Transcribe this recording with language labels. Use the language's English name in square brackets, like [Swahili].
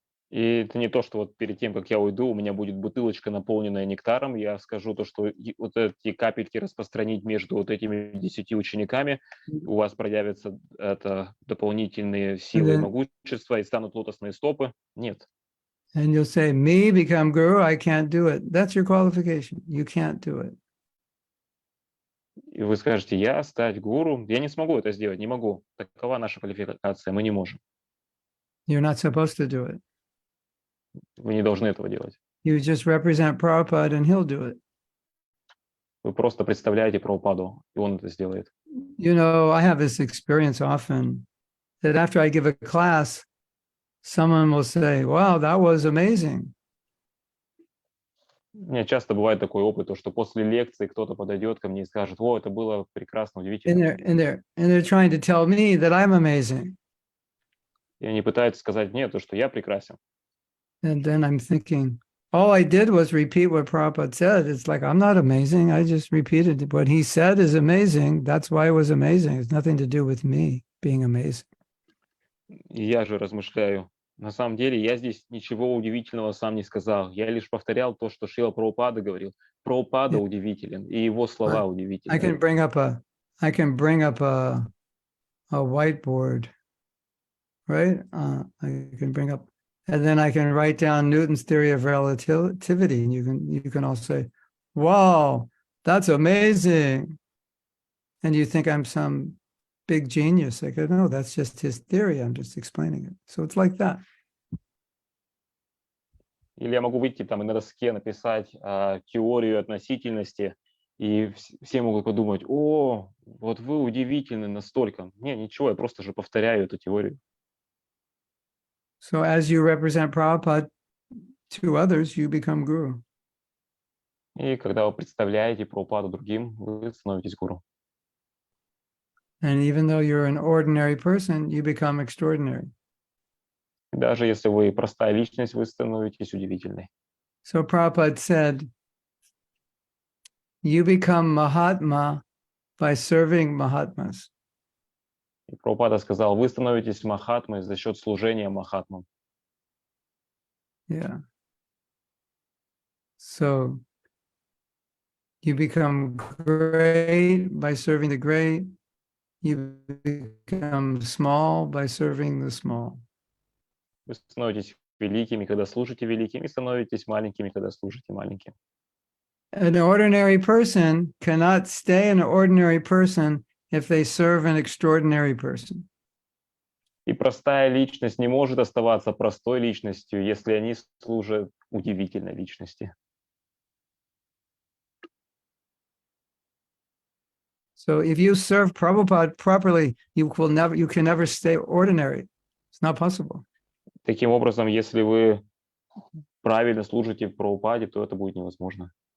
[Russian] И это не то, что вот перед тем, как я уйду, у меня будет бутылочка, наполненная нектаром. Я скажу то, что вот эти капельки распространить между вот этими 10 учениками, у вас проявятся это дополнительные силы и [English] then- [Russian] могущества, и станут лотосные стопы. Нет. [English] And you'll say, me become guru, I can't do it. That's your qualification. You can't do it. [Russian] И вы скажете, я стать гуру, я не смогу это сделать, не могу. Такова наша квалификация, мы не можем. [English] You're not supposed to do it. [Russian] Вы не должны этого делать. [English] You just represent Prabhupada and he'll do it. [Russian] Вы просто представляете Прабхупаду, и он это сделает. [English] You know, I have this experience often that after I give a class, someone will say, wow, that was amazing. [Russian] У меня часто бывает такой опыт, то, что после лекции кто-то подойдет ко мне и скажет, о, это было прекрасно, [English] And [Russian] удивительно. [English] they're trying to tell me that I'm amazing. [Russian] И они пытаются сказать мне, то, что я прекрасен. [English] And then I'm thinking, all I did was repeat what Prabhupada said. It's like, I'm not amazing. I just repeated what he said is amazing. That's why it was amazing. It's nothing to do with me being amazing. [Russian] И я же размышляю, на самом деле я здесь ничего удивительного сам не сказал. Я лишь повторял то, что Шрила Прабхупада говорил. Прабхупада [English] Yeah. [Russian] удивителен, и его слова [English] I [Russian] удивительны. [English] can bring up a whiteboard, right? I can bring up, and then I can write down Newton's theory of relativity, and you can all say, "Wow, that's amazing!" And you think I'm some big genius. I go, no, that's just his theory. I'm just explaining it. So it's like that. [Russian] Или я могу выйти там и на доске написать теорию относительности, и все могут подумать, о, вот вы удивительны настолько. Не, ничего, я просто же повторяю эту теорию. [English] So as you represent Prabhupada to others, you become guru. [Russian] И когда вы представляете Прабхупаду другим, вы становитесь гуру. [English] And even though you're an ordinary person, you become extraordinary. [Russian] И даже если вы простая личность, вы становитесь удивительной. [English] So Prabhupada said, you become Mahatma by serving Mahatmas. [Russian] И Прабхупада сказал, вы становитесь махатмой за счет служения махатмам. [English] Yeah. So you become great by serving the great. You become small by serving the small. [Russian] Вы становитесь великими, когда служите великим, и становитесь маленькими, когда служите маленьким. [English] An ordinary person cannot stay an ordinary person if they serve an extraordinary person. [Russian] И простая личность не может оставаться простой личностью, если они служат удивительной личности. [English] So if you serve Prabhupada properly, you can never stay ordinary. It's not possible. [Russian] Таким образом, если вы правильно служите в Прабхупаде, то это будет невозможно.